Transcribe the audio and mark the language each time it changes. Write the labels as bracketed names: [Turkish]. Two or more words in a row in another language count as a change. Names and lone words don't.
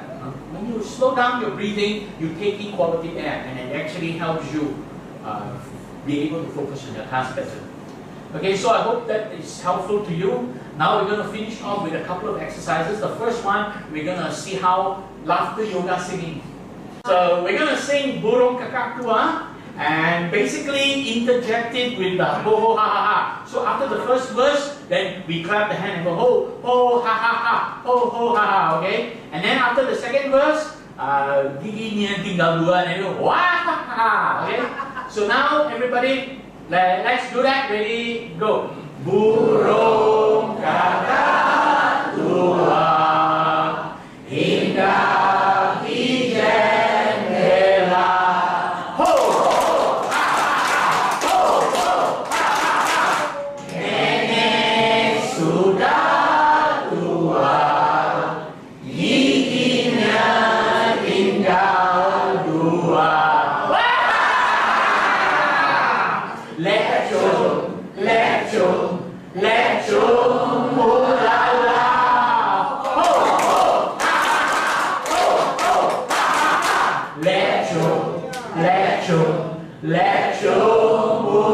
[English] When you slow down your breathing, you take in quality air, and it actually helps you be able to focus on your task better. Okay, so I hope that is helpful to you. Now we're going to finish off with a couple of exercises. The first one, we're going to see how laughter yoga singing. So we're going to sing Burung Kakak Tua and basically interject it with the ho ho ha ha ha. So after the first verse, then we clap the hand and go ho ho ha ha ha, ho ho ha ha, okay? And then after the second verse, [Indonesian] gigi nian tinggal dua, [English] and then wah ha ha, okay? So now everybody, let's do that. Ready, go. [Indonesian] Burung kakak tua hinggap di jendela. Ho, ha, ho, ha. Nenek sudah tua, giginya tinggal dua. Lecum, ulala, ho, ho, ha, ho, ho, ha, lecum,